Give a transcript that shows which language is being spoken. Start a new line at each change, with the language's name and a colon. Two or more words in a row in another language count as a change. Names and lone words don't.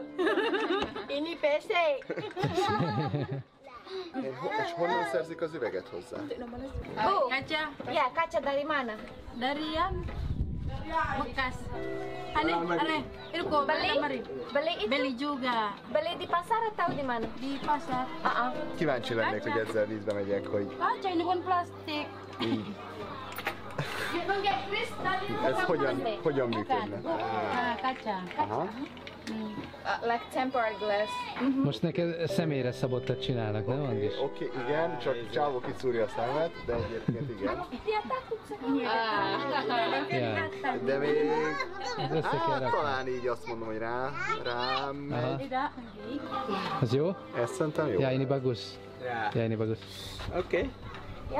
Indonesian: Ini PC.
Hungarian: És honnan szerzik az üveget hozzá?
Indonesian: Oh, kaca. Ya, kaca dari mana? Dari yang bekas. Aneh. Itu kok beli juga. Beli di pasar atau di mana? Di pasar.
Hungarian: Kíváncsi lennék, hogy ezzel vízbe megyek, hogy
Indonesian: Kaca ini bukan plastik.
Hungarian: ez hogyan működne.
Indonesian: Kaca. Aha.
English: Like temporary glass.
Hungarian: Most neked személyre szabottat csinálnak, nem, Andis? Oké, igen, csak csávó kiszúrja a szemet, de egyébként igen. Ja. De még... Ez össze kell Hát rakni. talán így azt mondom, hogy rám megy. Az jó? Ezt szerintem jó.
Indonesian: Ja, ini bagus. Ja, ini bagus.
English: Okay. Yeah?